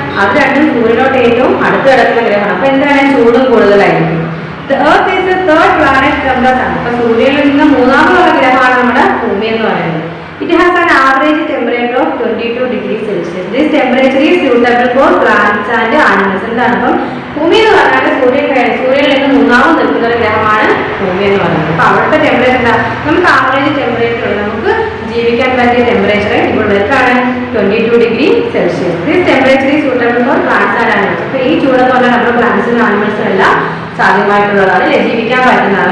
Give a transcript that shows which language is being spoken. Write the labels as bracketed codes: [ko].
[ml] അത് രണ്ടും സൂര്യനോട്ട് ഏറ്റവും അടുത്ത് കിടക്കുന്ന ഗ്രഹമാണ്. അപ്പൊ എന്താണ് ചൂടും കൂടുതലായിരിക്കും. [en] The Earth is the third planet from the Sun. [ml] അപ്പൊ സൂര്യനിൽ നിന്ന് മൂന്നാമതുള്ള ഗ്രഹമാണ് നമ്മുടെ ഭൂമി എന്ന് പറയുന്നത്. [en] It has an average temperature of 22 degrees Celsius. This temperature is suitable for plants and animals. [ml] എന്താണ്? അപ്പം ഭൂമി എന്ന് പറഞ്ഞാൽ സൂര്യനിൽ നിന്ന് മൂന്നാമത് നിൽക്കുന്ന ഒരു ഗ്രഹമാണ് ഭൂമി എന്ന് പറയുന്നത്. അപ്പൊ അവിടുത്തെ ടെമ്പറേച്ചർ എന്താ? നമുക്ക് ആവറേജ് ടെമ്പറേച്ചർ നമുക്ക് ജീവിക്കാൻ പറ്റിയ ടെമ്പറേച്ചർ ഇവിടെ എത്രയാണ്? [en] 22 degree Celsius. This temperature is suitable for plants and animals. [ml] അപ്പൊ ഈ ചൂടെന്ന് പറഞ്ഞാൽ നമ്മുടെ പ്ലാന്റ്സിനും ആനിമൽസിനും എല്ലാം സാധ്യമായിട്ടുള്ളതാണ്, അല്ലെ, ജീവിക്കാൻ പറ്റുന്നതാണ്.